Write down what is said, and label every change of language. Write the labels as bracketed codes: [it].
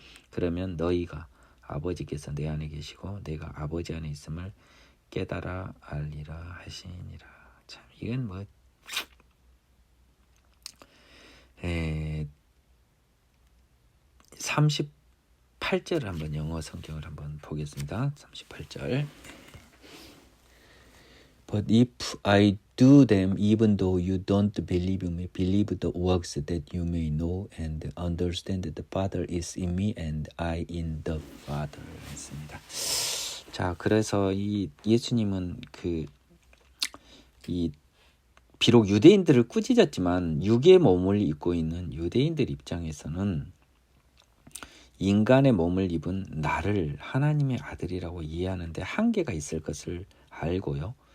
[ko] 그러면 너희가 아버지께서 내 안에 계시고 내가 아버지 안에 있음을 깨달아 알리라 하시니라. 참 이건 뭐 38절을 한번 영어 성경을 한번 보겠습니다. 38절. [en] But if I do them even though you don't believe me, believe the works that you may know and understand that the Father is in me and I in the Father. [ko] 했습니다. 자, 그래서 이 예수님은 비록 유대인들을 꾸짖었지만 육의 몸을 입고 있는 유대인들 입장에서는 인간의 몸을 입은 나를 하나님의 아들이라고 이해하는데 한계가 있을 것을 알고요.